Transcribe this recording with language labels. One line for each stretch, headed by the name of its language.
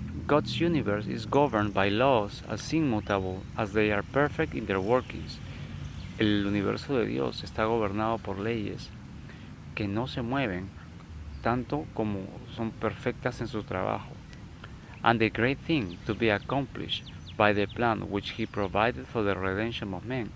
English: God's universe is governed by laws as immutable as they are perfect in their workings.
Spanish: El universo de Dios está gobernado por leyes que no se mueven, tanto como son perfectas en su trabajo.
English: And the great thing to be accomplished by the plan which He provided for the redemption of men.